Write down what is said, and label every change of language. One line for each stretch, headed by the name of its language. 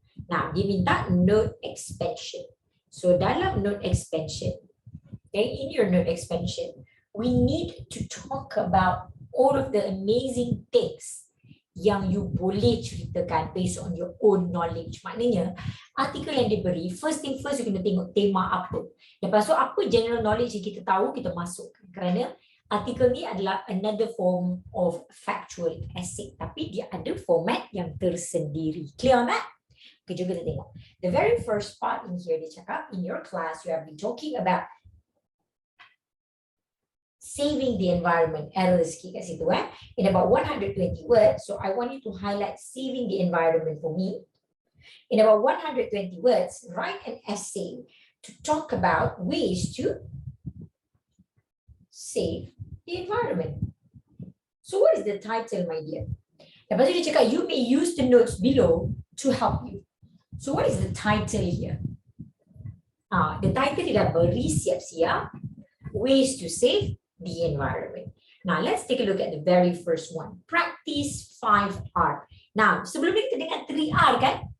Malay: Nah, dia minta
English: note expansion. So dalam note expansion, okay, in your note expansion, we need to talk about all of the amazing things yang you
Malay: boleh ceritakan
English: based on your own knowledge.
Malay: Maknanya, artikel yang diberi,
English: first thing first,
Malay: you kena tengok tema apa. Lepas tu, apa
English: general knowledge
Malay: yang kita tahu, kita masukkan. Kerana artikel ni adalah
English: another form of factual essay.
Malay: Tapi dia ada format yang tersendiri.
English: Clear on that? Okay,
Malay: jom kita tengok.
English: The very first part in here,
Malay: dia cakap,
English: in your class, you have been talking about saving the environment. Arrow
Malay: sikit kat situ,
English: in about 120 words. So I want you to highlight saving the environment for me. In about 120 words, write an essay to talk about ways to save the environment. So what is the title, my dear?
Malay: Lepas tu dia cakap,
English: you may use the notes below to help you. So what is the title here? The title
Malay: dia dah beri siap-siap,
English: ways to save the environment. Now let's take a look at the very first one. Practice 5R. Now
Malay: sebelum ni kita dengar 3R kan?